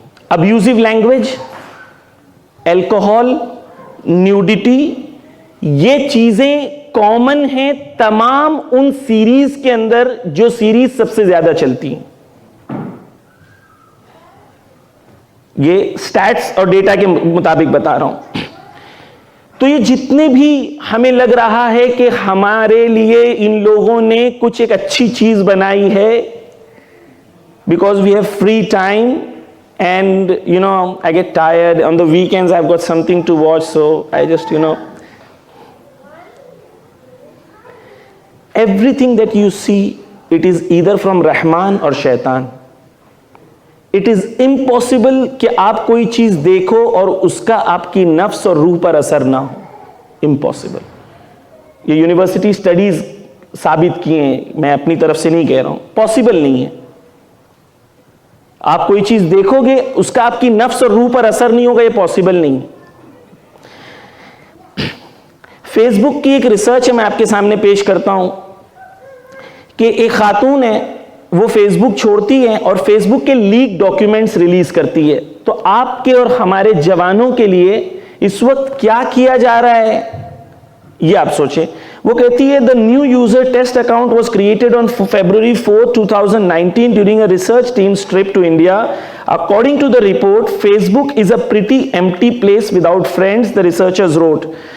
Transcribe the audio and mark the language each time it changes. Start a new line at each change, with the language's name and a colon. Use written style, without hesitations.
Urdu: ابیوزیو language, alcohol, nudity, یہ چیزیں common ہیں تمام ان سیریز کے اندر جو سیریز سب سے زیادہ چلتی ہیں. یہ سٹیٹس اور ڈیٹا کے مطابق بتا رہا ہوں. تو یہ جتنے بھی ہمیں لگ رہا ہے کہ ہمارے لیے ان لوگوں نے کچھ ایک اچھی چیز بنائی ہے,
English: because we have free time and I get tired on the weekends, I've got something to watch, so I just everything that you see, it is either from Rahman or Shaitan. It is impossible
Urdu: کہ آپ کوئی چیز دیکھو اور اس کا آپ کی نفس اور روح پر اثر نہ ہو. امپاسبل. یہ یونیورسٹی اسٹڈیز ثابت کیے ہیں, میں اپنی طرف سے نہیں کہہ رہا ہوں, پاسبل نہیں ہے. آپ کوئی چیز دیکھو گے اس کا آپ کی نفس اور روح پر اثر نہیں ہوگا, یہ پاسبل نہیں. فیس بک کی ایک ریسرچ ہے, میں آپ کے سامنے پیش کرتا ہوں کہ ایک خاتون ہے, وہ فیس بک چھوڑتی ہے اور فیس بک کے لیک ڈاکیومنٹس ریلیز کرتی ہے. تو آپ کے اور ہمارے جوانوں کے لیے اس وقت کیا کیا جا رہا ہے یہ آپ سوچیں. وہ کہتی ہے
English: the new user test account was created on February 4, 2019 during a research team's trip to India. According to the report, Facebook is a pretty empty place without friends, the researchers wrote.